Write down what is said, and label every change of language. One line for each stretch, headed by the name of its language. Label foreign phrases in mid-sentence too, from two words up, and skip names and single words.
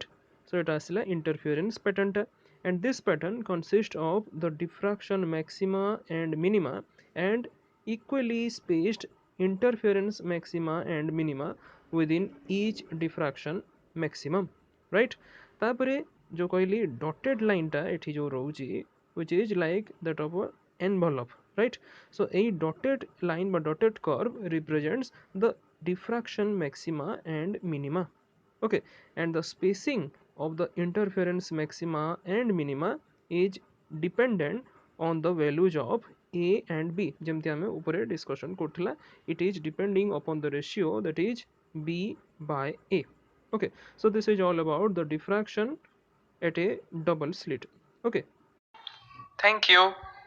English: So it has a interference pattern, and this pattern consists of the diffraction maxima and minima and equally spaced interference maxima and minima within each diffraction maximum, right?
Odia: ତାପରେ ଯୋ କହିଲି
English: dotted line
Odia: ଟା ଏଠି ଯୋ ରହିଛି,
English: which is like that of a envelope, right? So a dotted line by dotted curve represents the diffraction maxima and minima. okay, and the spacing of the interference maxima and minima is dependent on the values of a and b.
Odia: ଯେମିତି ଆମେ ଉପରେ discussion କରିଥିଲା,
English: it is depending upon the ratio, that is b by a. okay, so this is all about the diffraction at a double slit. okay, Thank you.